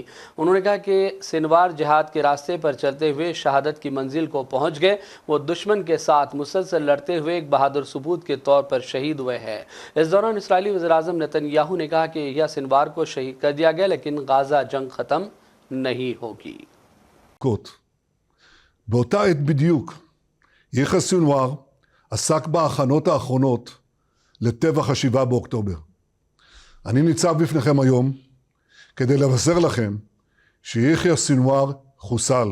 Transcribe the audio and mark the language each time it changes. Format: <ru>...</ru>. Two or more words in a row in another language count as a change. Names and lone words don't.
<ur>اُنہوں نے کہا کہ سنوار جہاد کے راستے پر چلتے ہوئے شہادت کی منزل کو پہنچ گئے. وہ دشمن کے ساتھ مسلسل لڑتے ہوئے ایک بہادر ثبوت کے طور پر شہید ہوئے ہیں. اس دوران اسرائیلی وزیرِ اعظم نیتن یاہو نے کہا کہ یحییٰ سنوار کو شہید کر دیا گیا، لیکن غزہ جنگ ختم نہیں ہوگی.</ur> <he>באותה עת בדיוק יחיא סנוואר עסק בהכנות האחרונות לטבח 7 באוקטובר. אני ניצב בפניכם היום כדי לבשר לכם שיחיא סנוואר חוסל.</he>